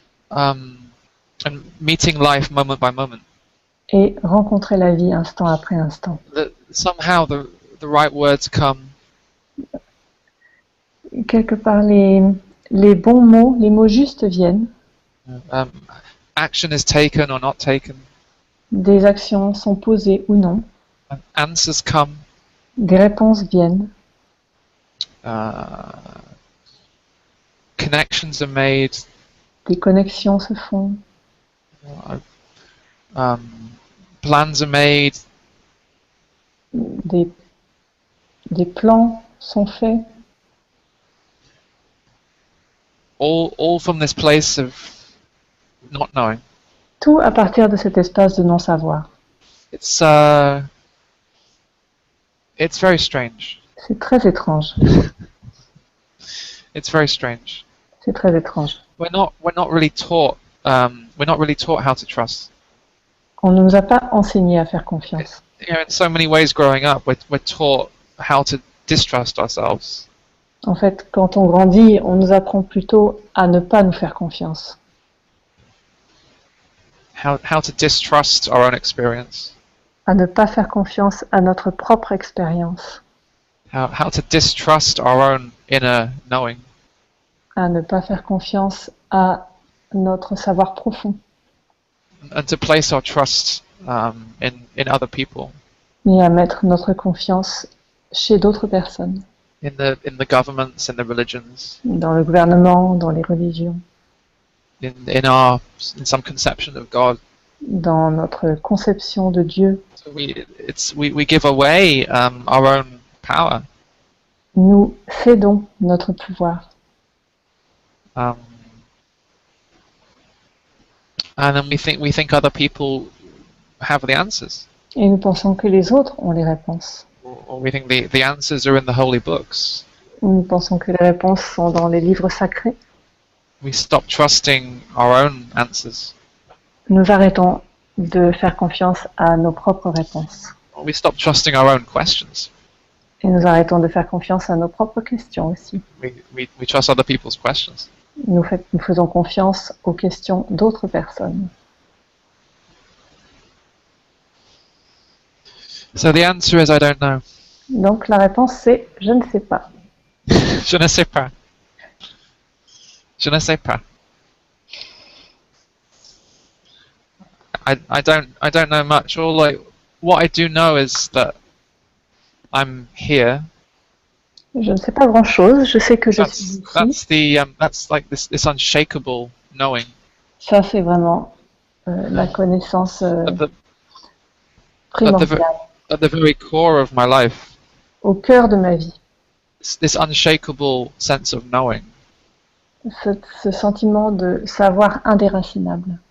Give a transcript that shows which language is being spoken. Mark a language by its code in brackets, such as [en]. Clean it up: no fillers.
[en] And meeting life moment by moment. [fr] Et rencontrer la vie instant après instant. [en] Somehow the right words come. [fr] Quelque part, les bons mots, les mots justes viennent. [en] Action is taken or not taken. [fr] Des actions sont posées ou non. [en] Answers come. [fr] Des réponses viennent. [en] Connections are made. [fr] Des connexions se font. [en] Plans are made. [fr] Des plans sont faits. [en] All from this place of not knowing. [fr] Tout à partir de cet espace de non-savoir. [en] It's very strange. [fr] C'est très étrange. [en] It's very strange. [fr] C'est très étrange. [en] We're not really taught. We're not really taught how to trust. [fr] On ne nous a pas enseigné à faire confiance. [en] You know, in so many ways, growing up, we're taught how to distrust ourselves. [fr] En fait, quand on grandit, on nous apprend plutôt à ne pas nous faire confiance. [en] How to distrust our own experience. [fr] À ne pas faire confiance à notre propre expérience. [en] How to distrust our own inner knowing. [fr] À ne pas faire confiance à notre savoir profond. [en] And to place our trust in other people. [fr] Et à mettre notre confiance chez d'autres personnes. [en] In the governments, in the religions. [fr] Dans le gouvernement, dans les religions. [en] In some conception of God. [fr] Dans notre conception de Dieu. [en] So we give away our own power. [fr] Nous cédons notre pouvoir. [en] And then we think other people have the answers. [fr] Et nous pensons que les autres ont les réponses. [en] Or we think the answers are in the holy books. [fr] Nous pensons que les réponses sont dans les livres sacrés. [en] We stop trusting our own answers. [fr] Nous arrêtons de faire confiance à nos propres réponses. [en] We stop trusting our own questions. [fr] Et nous arrêtons de faire confiance à nos propres questions aussi. [en] We trust other people's questions. [fr] Nous faisons confiance aux questions d'autres personnes. [en] So the answer is I don't know. [fr] Donc la réponse c'est je ne sais pas. Je ne sais pas. Je ne sais pas. [en] I don't know much. What I do know is that I'm here. [fr] Je ne sais pas grand chose. Je sais que je suis ici. [en] That's like this unshakable knowing. [fr] Ça c'est vraiment la connaissance primordiale. [en] At the very core of my life. [fr] Au cœur de ma vie. [en] This unshakable sense of knowing. [fr] Ce sentiment de savoir indéracinable.